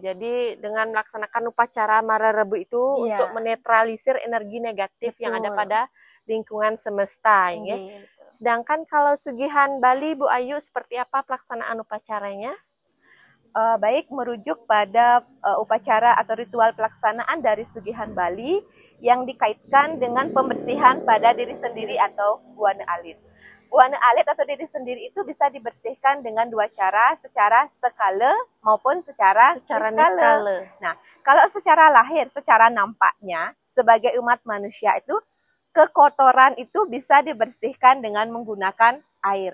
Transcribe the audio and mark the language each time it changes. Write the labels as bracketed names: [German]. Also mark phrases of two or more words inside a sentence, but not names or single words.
[Indonesian] Jadi dengan melaksanakan upacara Marerebu itu untuk menetralisir energi negatif yang ada pada lingkungan semesta. Ya. Sedangkan kalau Sugihan Bali, Bu Ayu, seperti apa pelaksanaan upacaranya? Baik, merujuk pada upacara atau ritual pelaksanaan dari Sugihan Bali yang dikaitkan dengan pembersihan pada diri sendiri atau buana alit. Buana alit atau diri sendiri itu bisa dibersihkan dengan dua cara, secara skala maupun secara niskala. Nah, kalau secara lahir, secara nampaknya, sebagai umat manusia itu, kekotoran itu bisa dibersihkan dengan menggunakan air.